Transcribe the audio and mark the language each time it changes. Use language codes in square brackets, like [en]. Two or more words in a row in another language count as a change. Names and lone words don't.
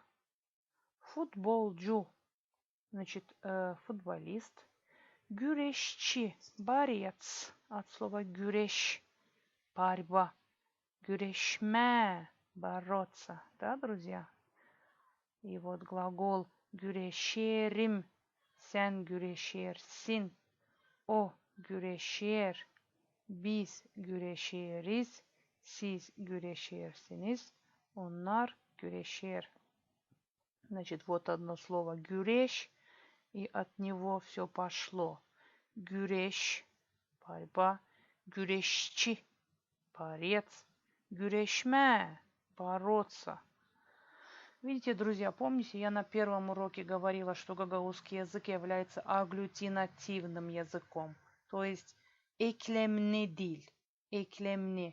[ru] Футболcu, значит, футболист. Güreşçi, борец, от слова güreş, борьба. Güreşme, бороться, да, друзья? И вот глагол [gag] güreşerim, sen güreşersin, o güreşer, biz güreşeriz, siz güreşersiniz, onlar güreşer. [ru] Значит, вот одно слово güreş, и от него все пошло. Güreş, борьба, güreşçi, борец, güreşme, бороться. Видите, друзья, помните, я на первом уроке говорила, что гагаузский язык является агглютинативным языком, то есть [gag] eklemli dil, [ru] eklemli.